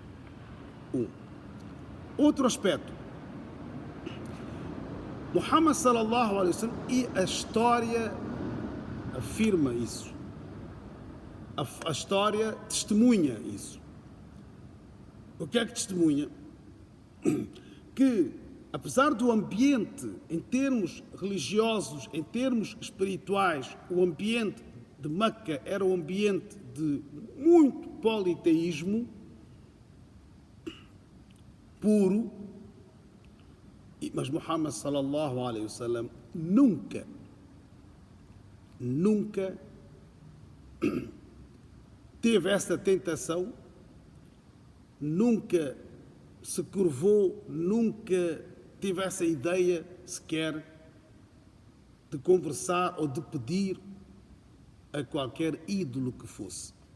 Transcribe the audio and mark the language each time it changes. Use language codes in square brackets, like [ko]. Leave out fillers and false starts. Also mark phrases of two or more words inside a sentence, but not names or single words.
[pt] Outro aspecto, Muhammad [ar] صلى الله عليه وسلم, [pt] e a história afirma isso. A história testemunha isso. O que é que testemunha? Que, apesar do ambiente, em termos religiosos, em termos espirituais, o ambiente de Meca era um ambiente de muito politeísmo puro, mas Muhammad [ar] صلى الله عليه وسلم [pt] nunca teve essa tentação, nunca se curvou, nunca teve essa ideia sequer de conversar ou de pedir a qualquer ídolo que fosse.